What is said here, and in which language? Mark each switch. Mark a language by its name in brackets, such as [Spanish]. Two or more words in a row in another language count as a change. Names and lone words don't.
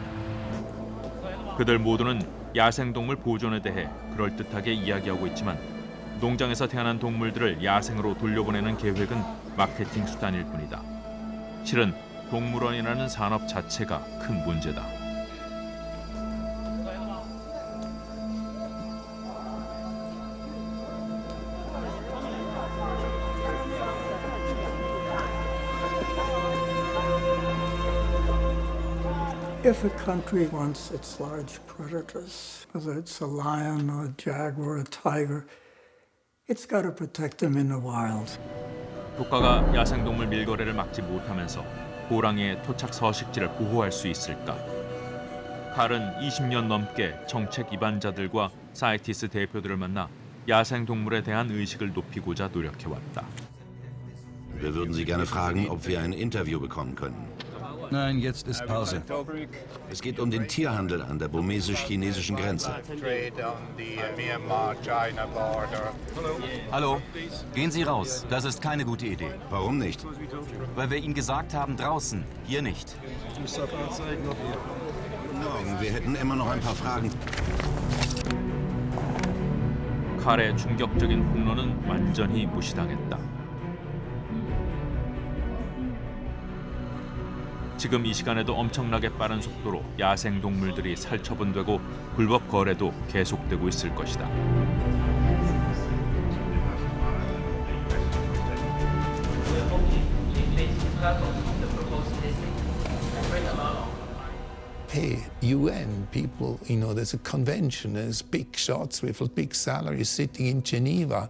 [Korean] 그들 모두는 야생동물 보존에 대해 그럴듯하게 이야기하고 있지만 농장에서 태어난 동물들을 야생으로 돌려보내는 계획은 마케팅 수단일 뿐이다. 실은 동물원이라는 산업 자체가 큰 문제다. [English] If a country wants its large predators, whether it's a lion or a jaguar or a tiger, it's got to protect them in the wild. [Korean] 국가가 야생동물 밀거래를 막지 못하면서 호랑이의 토착 서식지를 보호할 수 있을까? 칼은 20년 넘게 정책 입안자들과 사이티스 대표들을 만나 야생동물에 대한 의식을 높이고자 노력해왔다. [German] Wir würden Sie gerne fragen, ob wir ein Interview bekommen können. Nein, jetzt ist Pause. Es geht um den Tierhandel an der burmesisch-chinesischen Grenze. Hallo, gehen Sie raus. Das ist keine gute Idee. Warum nicht? Weil wir Ihnen gesagt haben, draußen, hier nicht. Morgen, wir hätten immer noch ein paar Fragen. [Korean] 칼의 충격적인 폭로는 완전히 무시당했다. 지금 이 시간에도 엄청나게 빠른 속도로 야생 동물들이 살처분되고 불법 거래도 계속되고 있을 것이다. [English] Hey, UN people, you know, there's a convention, there's big shots with big salaries sitting in Geneva.